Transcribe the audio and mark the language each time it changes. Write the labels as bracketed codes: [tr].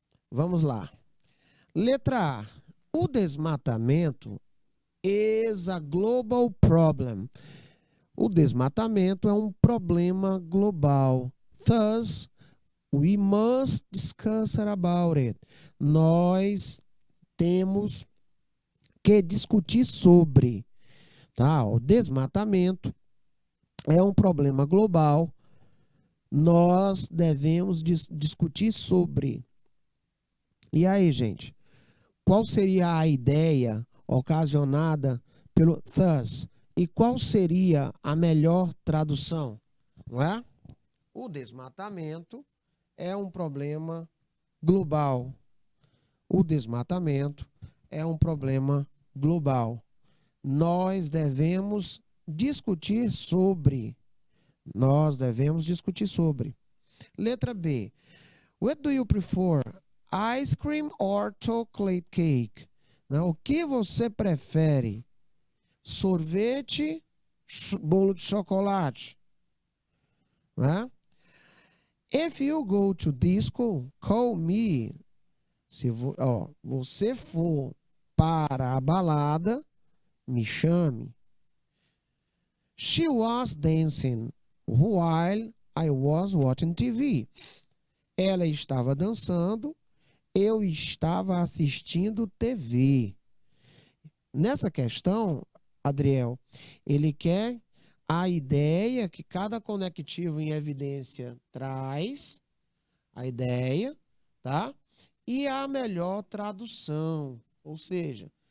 [pt] Vamos lá. Letra A. O desmatamento [en] is a global problem. [pt] O desmatamento é um problema global. [en] Thus, we must discuss about it. [pt] Nós temos que discutir sobre, tá? O desmatamento é um problema global. Nós devemos discutir sobre. E aí, gente? Qual seria a ideia ocasionada pelo thus? E qual seria a melhor tradução? Não é? O desmatamento é um problema global. O desmatamento é um problema global. Nós devemos discutir sobre. Nós devemos discutir sobre. Letra B. [en] What do you prefer? Ice cream or chocolate cake? [pt] Não, o que você prefere? Sorvete, bolo de chocolate? Né? [en] If you go to disco, call me. [pt] Se você for para a balada, me chame. [en] She was dancing while I was watching TV. [pt] Ela estava dançando, eu estava assistindo TV. Nessa questão, Adriel, ele quer a ideia que cada conectivo em evidência traz, a ideia, tá? E a melhor tradução, ou seja,